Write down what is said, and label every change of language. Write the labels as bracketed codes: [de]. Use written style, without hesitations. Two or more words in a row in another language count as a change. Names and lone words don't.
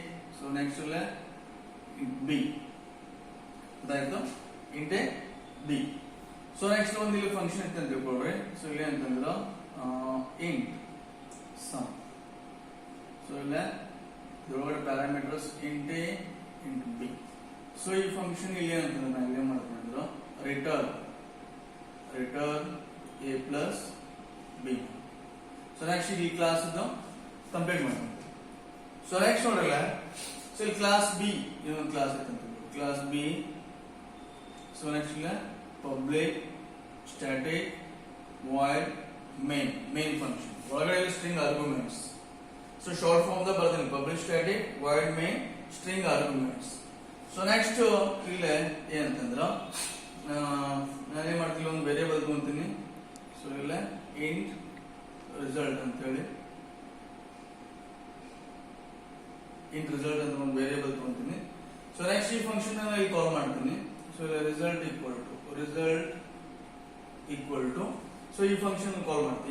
[en] So next one int B. That is int A B. So next one the function is so int sum. So there are parameters int A, int B. So this function return A plus B. So next this class is the complete one. So next one so class B, class B. So next public static void main function. What are string arguments? So short form the burden public static void main string arguments. So next [kn] ನಾನು ಏನು ಮಾಡ್ತೀನಿ ಒಂದು ವೇರಿಯೇಬಲ್ ತಗೊಂತೀನಿ. ಸೊ ಇಲ್ಲ [en] int result [kn] ಅಂತ ಹೇಳಿ [en] int result [kn] ಅಂತ ಒಂದು ವೇರಿಯೇಬಲ್ ತಗೊಂತೀನಿ. [en] so next [kn] ಈ ಫಂಕ್ಷನ್ ನಾನು ಇಲ್ಲಿ ಕಾಲ್ ಮಾಡ್ತೀನಿ. ಸೊ ಇಲ್ಲ [en] result equal to so [kn] ಈ ಫಂಕ್ಷನ್ ಕಾಲ್ ಮಾಡ್ತೀನಿ.